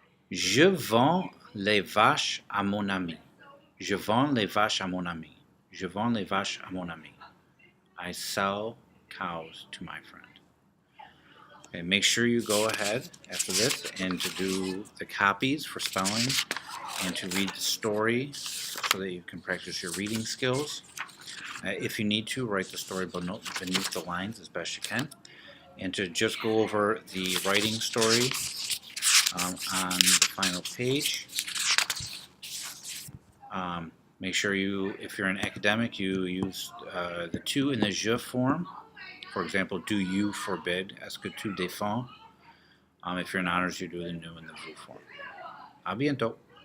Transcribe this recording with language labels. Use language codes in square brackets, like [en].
[fr] Je vends les vaches à mon ami. Je vends les vaches à mon ami. Je vends les vaches à mon ami. [en] I sell cows to my friend. Okay, make sure you go ahead after this and to do the copies for spelling and to read the story so that you can practice your reading skills. If you need to, write the story beneath the lines as best you can. And to just go over the writing story on the final page. Make sure you, if you're an academic, you use the tu in the je form. For example, do you forbid? [fr] Est-ce que tu défends? [en] If you're in honors, you do the nous in the vous form. A bientôt.